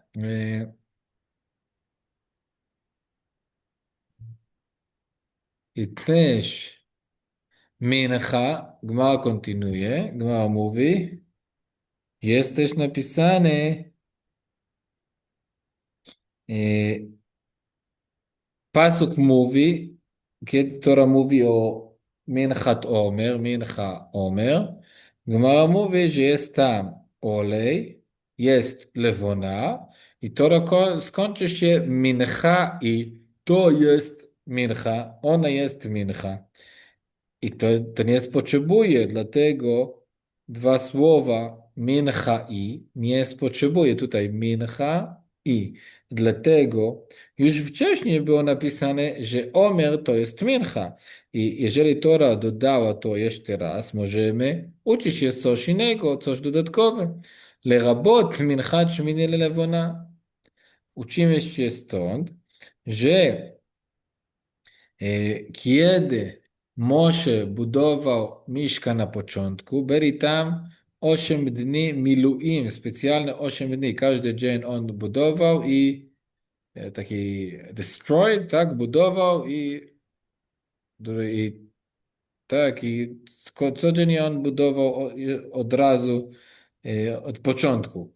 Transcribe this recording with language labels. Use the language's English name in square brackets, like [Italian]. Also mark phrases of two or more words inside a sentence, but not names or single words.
[Polish] I też mincha, Gemara kontynuuje, Gemara mówi, jest też napisane e, pasuk mówi, kiedy Tora mówi o [Hebrew] מנחת עומר, [Polish] Gemara mówi, że jest tam olej, jest lewona i Tora skończy się mincha i to jest mincha, ona jest mincha. I to nie potrzebuje, dlatego dwa słowa mincha i nie potrzebuje tutaj mincha i. Dlatego już wcześniej było napisane, że Omer to jest mincha. I jeżeli Tora dodała to jeszcze raz, możemy uczyć się coś innego, coś dodatkowe. [Hebrew] לרבות מנחת שמיני ללבונה. [Polish] Uczymy się stąd, że kiedy Moshe budował Miszka na początku, byli tam 8 dni miluim, specjalne 8 dni. Każdy dzień on budował i taki destroyed, tak, budował i tak, i codziennie on budował od razu, od początku.